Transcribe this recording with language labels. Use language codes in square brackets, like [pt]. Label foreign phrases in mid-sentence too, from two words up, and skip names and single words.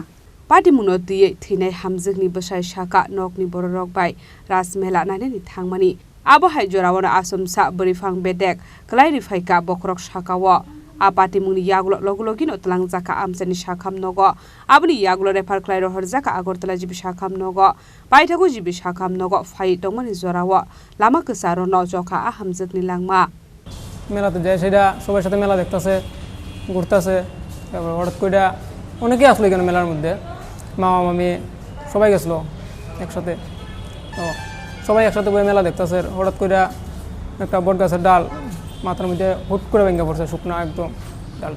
[trp] Patimung no diye thinai Hamjakni bosai saka nokni borok bai Raas Mela Nainani Thangmani abo hai jorawana asomsa Burwiphang Bedek Kwlaiwi phaika Bokhoroksa kawo Patimungni yagulo logulogino tlangjaka Amchaini sakham nogo aboni yagulo refer klairo horjaka agortala jibi sakham nogo paithago jibi sakham nogo phai tongmani jorawo lama kesaro no joka Hamjakni langma [bn] মেলাতে যায় সেটা সবার সাথে মেলা দেখতেছে ঘুরতেছে তারপর হঠাৎ করে অনেকে আসলো এখানে মেলার মধ্যে মামা মামি সবাই গেছিল একসাথে তো সবাই একসাথে বসে মেলা দেখতেছে হঠাৎ করে একটা বট গাছের ডাল মাথার মধ্যে হুট করে ভেঙে পড়ছে শুকনো একদম ডালটা